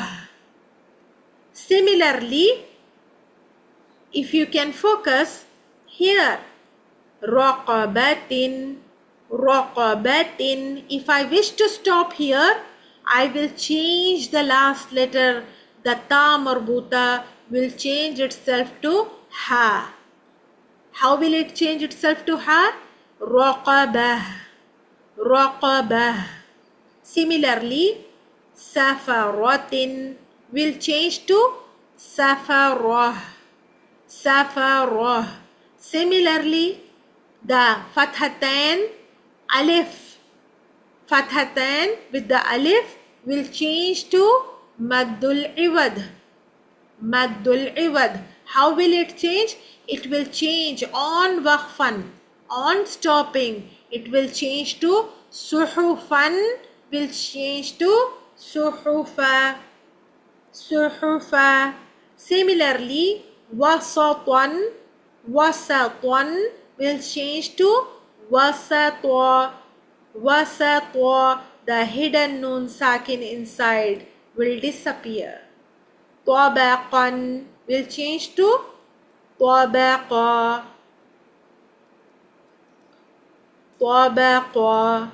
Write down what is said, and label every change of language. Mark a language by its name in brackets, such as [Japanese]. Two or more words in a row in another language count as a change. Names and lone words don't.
[English] Similarly, if you can focus here, [Arabic] رقبةٍ رقبةٍ. [English] If I wish to stop here, I will change the last letter. The [Arabic] تاء مربوطة [English] will change itself to ha. How will it change itself to ha? [Arabic] رقبه. رقبه. [English] Similarly, safaratin will change to safarah. [Arabic] سفره. [English] Similarly, the [Arabic] فتحتان ألف. [English] Fathatan with the alif will change to [Arabic] مد العوض. مد العوض. [English] How will it change? It will change on waqfan, on stopping. It will change to suhufan, will change to suhufa. Suhufa. Similarly, [Arabic] وسطًا، وسطًا [English] will change to wasatwa. [Arabic] وسطا. [English] The hidden [Arabic] نون ساكن [English] inside will disappear. Tabaqan will change to tabaqa. [Arabic] طباقا.